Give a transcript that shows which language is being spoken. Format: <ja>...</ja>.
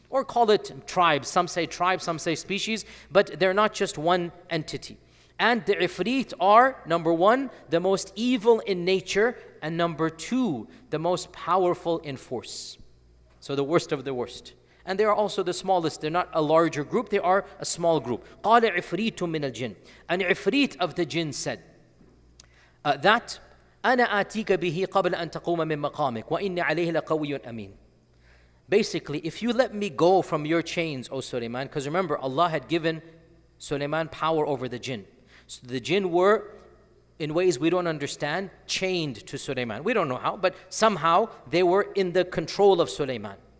<en>Or call it tribes. Some say tribes, some say species, but they're not just one entity. And the ifrit are, number one, the most evil in nature, and number two, the most powerful in force. So the worst of the worst. And they are also the smallest. They're not a larger group, they are a small group.</en> <ar>قَالَ عِفْرِيتٌ مِّنَ الْجِنِّ.</ar> <en>An ifrit of the jinn said that</en> <ar>أَنَا آتِيكَ بِهِ قَبْلَ أَن تَقُومَ مِن مَقَامِكَ وَإِنِّي عَلَيْهِ لَقَوِيٌّ أَمِينٌ.</ar> <en>Basically, if you let me go from your chains, O Suleiman, because remember, Allah had given Suleiman power over the jinn. So the jinn were, in ways we don't understand, chained to Suleiman. We don't know how, but somehow they were in the control of Suleiman.</en>